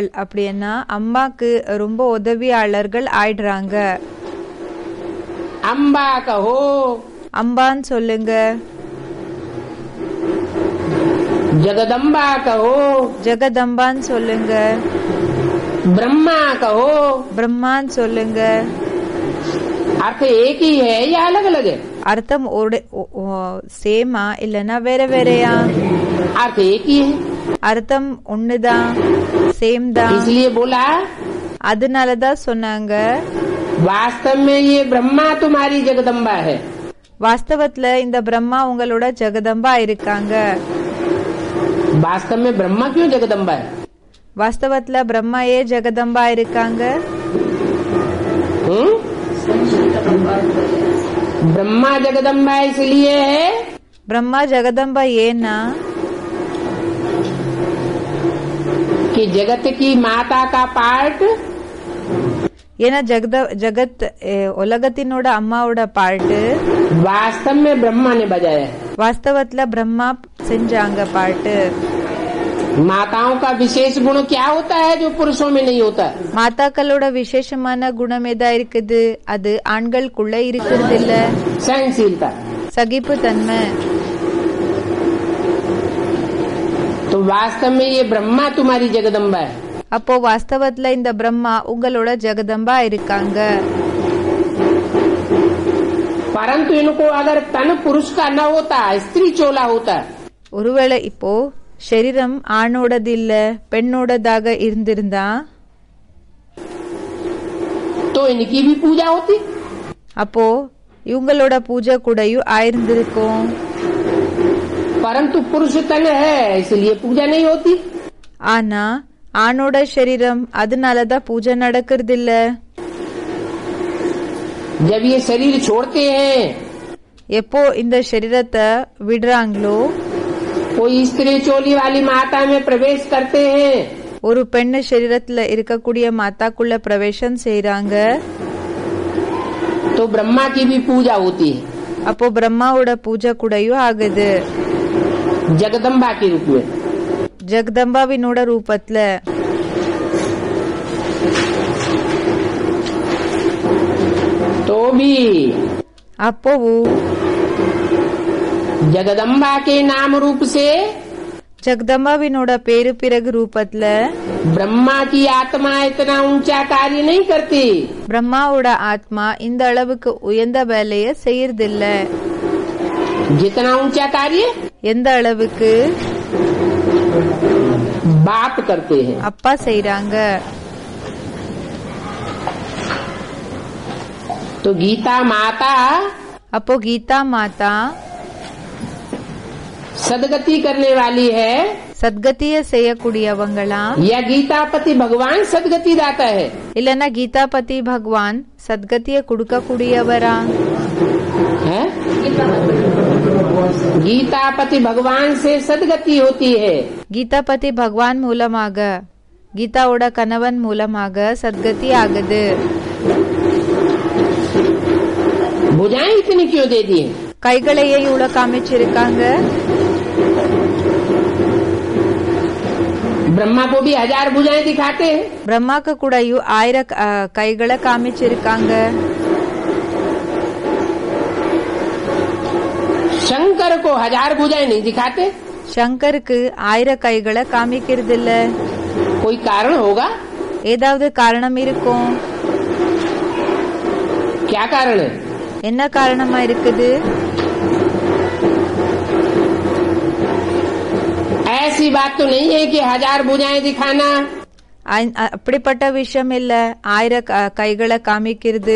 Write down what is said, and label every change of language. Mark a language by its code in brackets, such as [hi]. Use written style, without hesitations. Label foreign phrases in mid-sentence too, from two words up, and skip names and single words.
[ta] அப்படின்னா அம்மாக்கு ரொம்ப உதவியாளர்கள் ஆயிடுறாங்க. [hi] अम्बा कहो, [ta] அம்பான்னு சொல்லுங்க, [hi] जगदम्बा कहो, [ta] ஜெகதம்பான்னு சொல்லுங்க, [hi] ब्रह्मा कहो, [ta] பிரம்மான்னு சொல்லுங்க, [hi] अर्थ एक ही है या अलग अलग है? [ta] அர்த்தம் சேமா இல்லனா வேற வேறயா? [hi] अर्थ एक ही है, [ta] அர்த்தம் ஒண்ணுதான், சேம் தான். [hi] इसलिए बोला [ta] அதனாலதான் சொன்னாங்க [hi] वास्तव में ये ब्रह्मा तुम्हारी जगदम्बा है। [ta] வாஸ்தவத்துல இந்த பிரம்மா உங்களோட ஜெகதம்பா இருக்காங்க. [hi] वास्तव में ब्रह्मा क्यों जगदम्बा है? [ta] வாஸ்தவத்துல பிரம்மா ஏ ஜெகதம்பா இருக்காங்க? [hi] ब्रह्मा जगदम्बा इसलिए है, [ta] பிரம்மா ஜெகதம்பா ஏன்னா [hi] कि जगत की माता का पार्ट [ta] ஏன்னா ஜகத் உலகத்தினோட அம்மாவோட பாட்டு [hi] वास्तव में ब्रह्मा ने बजाया है। [ta] வாஸ்தவத்துல பிரம்மா செஞ்சாங்க பாட்டு. [hi] माताओं का विशेष गुण क्या होता है जो पुरुषों में नहीं होता? [ta] மாதாக்களோட விசேஷமான குணம் எதா இருக்குது? அது ஆண்களுக்குள்ள இருக்கிறது இல்ல. [hi] सहनशीलता। [ta] சகிப்பு தன்மை. [hi] तो वास्तव में ये ब्रह्मा तुम्हारी जगदम्बा है। [ta] அப்போ வாஸ்தவத்துல இந்த பிரம்மா உங்களோட ஜெகதம்பா இருக்காங்க. [hi] परंतु इनको अगर तन पुरुष का न होता, स्त्री चोला होता, [ta] ஒருவேளை இப்போ சரீரம் ஆணோடது இல்ல பெண்ணோடதாக இருந்திருந்தா [hi] तो इनकी भी पूजा होती। [ta] அப்போ இவங்களோட பூஜை கூடயும் ஆயிருந்திருக்கும். [hi] परंतु पुरुष तन है इसलिए पूजा नहीं होती। [ta] ஆனா ஆணோட சரீரம் அதனாலதான் பூஜை நடக்கிறது இல்ல. [hi] जब ये शरीर छोड़ते हैं, [ta] எப்போ இந்த சரீரத்தை விடுறாங்களோ, [hi] कोई स्त्री चोली वाली माता में प्रवेश करते हैं, [ta] ஒரு பெண்ணு சரீரத்துல இருக்கக்கூடிய மாதாக்குள்ள பிரவேசம் செய்யறாங்க. [hi] तो ब्रह्मा की भी पूजा होती है, [ta] அப்போ பிரம்மாவோட பூஜை கூடயும் ஆகுது. [hi] जगदम्बा के रूप में। [ta] ஜெகதம்பாவினோட ரூபத்துல. [hi] तो भी [ta] அப்போவும் [hi] जगदम्बा के नाम रूप से [ta] ஜெகதம்பாவினோட பேரு பிறகு ரூபத்துல [hi] ब्रह्मा की आत्मा इतना ऊंचा कार्य नहीं करती। [ta] பிரம்மாவோட ஆத்மா இந்த அளவுக்கு உயர்ந்த வேலைய செய்யறதில்ல. [hi] जितना ऊंचा कार्य [ta] எந்த அளவுக்கு [hi] बाप करते हैं। [ta] அப்பா செய்யறாங்க. [hi] तो गीता माता [ta] அப்போ கீதா மாதா [hi] सदगति करने वाली है, [ta] சத்கதிய செய்யக்கூடியவங்களாம். [hi] या गीतापति भगवान सदगति दाता है? [ta] இல்லன்னா கீதாபதி பகவான் சத்கதிய கொடுக்கக்கூடியவரா? [hi] है? गीतापति भगवान से सदगति होती है। [ta] கீதாபதி பகவான் மூலமாக கீதாவோட கணவன் மூலமாக சத்கதி ஆகுது. [hi] भुजाएं इतनी क्यों दे दी है? [ta] கைகளையே இவ்வளவு காமிச்சிருக்காங்க. [hi] ब्रह्मा को भी 1000 भुजाएं दिखाते हैं। [ta] பிரம்மாக்கு கூடயும் 1000 கைகளை காமிச்சிருக்காங்க. [hi] शंकर को 1000 भुजाएं नहीं दिखाते। [ta] சங்கருக்கு 1000 கைகளை காமிக்கிறது இல்ல. [hi] कोई कारण होगा? [ta] ஏதாவது காரணம் இருக்கும். [hi] क्या कारण है? [ta] என்ன காரணமா இருக்குது? [hi] ऐसी बात तो नहीं है कि 1000 भुजाएं दिखाना [ta] அப்படிப்பட்ட விஷயம் இல்ல 1000 கைகளை காமிக்கிறது.